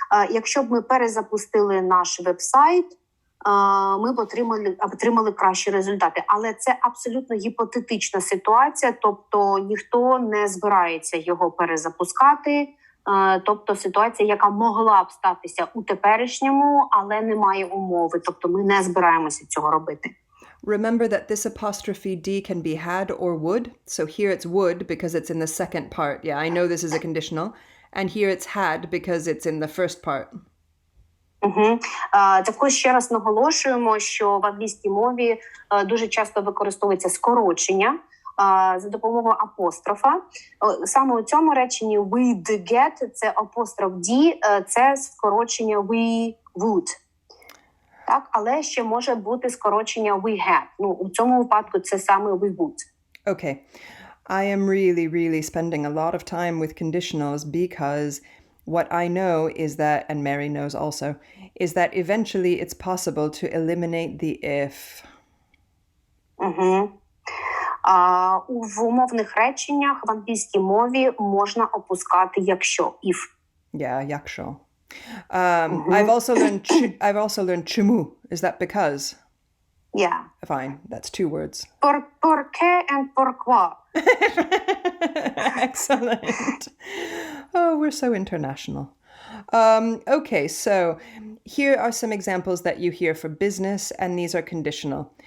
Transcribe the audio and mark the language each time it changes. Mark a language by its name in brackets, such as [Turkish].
[Ukrainian] Якщо б ми перезапустили наш веб-сайт, ми б отримали кращі результати. Але це абсолютно гіпотетична ситуація, тобто ніхто не збирається його перезапускати. Тобто ситуація, яка могла б статися у теперішньому, але немає умови. Тобто ми не збираємося цього робити. [English] Remember that this apostrophe D can be had or would. So here it's would because it's in the second part. Yeah, I know this is a conditional. And here it's had because it's in the first part. [Ukrainian] Також ще раз наголошуємо, що в англійській мові дуже часто використовується скорочення за допомогою апострофа. Саме у цьому реченні [English] we get, [Ukrainian] це апостроф D, це скорочення [English] we would. [Ukrainian] Так, але ще може бути скорочення [English] we had. [Ukrainian] У цьому випадку це саме [English] we would. [Ukrainian] Okay. [English] I am really spending a lot of time with conditionals because what I know is that, and Mary knows also, is that eventually it's possible to eliminate the if. [Ukrainian] В умовних реченнях в англійській мові можна опускати якщо, if. [English] Yeah, якщо. I've also learned [Ukrainian] чому. [English] Is that because? Yeah. Fine, that's 2 words. Porque and pourquoi. Excellent. Oh, we're so international. Okay, so here are some examples that you hear for business, and these are conditional.